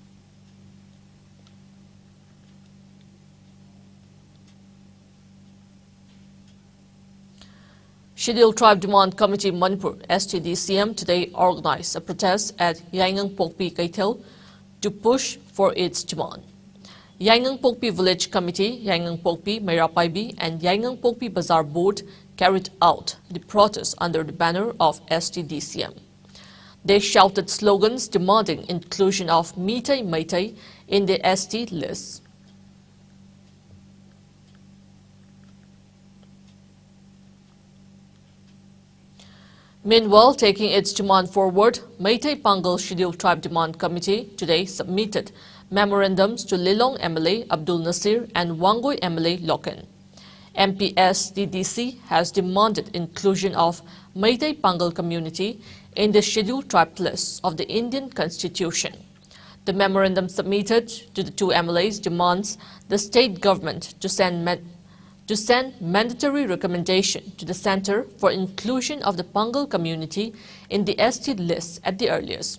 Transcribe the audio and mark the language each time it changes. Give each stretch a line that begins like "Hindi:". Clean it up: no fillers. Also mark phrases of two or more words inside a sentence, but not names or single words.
English: Scheduled Tribe Demand Committee Manipur STDCM today organized a protest at Yaingang Pokpi Kaithel to push for its demand. Yaingang Pokpi Village Committee, Yaingang Pokpi Mairapaibi and Yaingang Pokpi Bazaar Board carried out the protest under the banner of STDCM. They shouted slogans demanding inclusion of Meitei Meitei in the ST list. Meanwhile, taking its demand forward, Meitei Pangal Scheduled Tribe Demand Committee today submitted memorandums to Lilong MLA Abdul Nasir and Wangoi MLA Loken. MPSDDC has demanded inclusion of Meitei Pangal community in the Scheduled Tribe list of the Indian Constitution. The memorandum submitted to the two MLAs demands the state government to send mandatory recommendation to the Center for inclusion of the Pangal community in the ST list at the earliest.